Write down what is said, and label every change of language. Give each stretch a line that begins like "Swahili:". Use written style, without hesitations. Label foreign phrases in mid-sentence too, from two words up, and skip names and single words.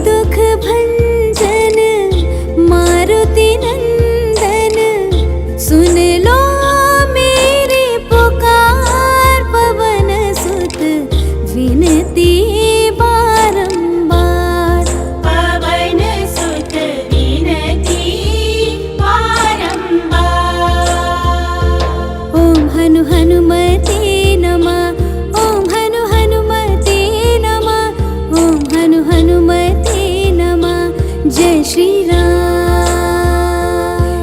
Hindi: दुख भंजन मारुति नंदन, सुन लो मेरी पुकार पवन सुत विनती बारंबार। पवन सुत विनती बारंबार।
Sanskrit: ओम हनु हनुमते नमः, ओम हनु हनुमते नमः, ओम हनु हनुमते नमः।
Hindi: जय श्री राम,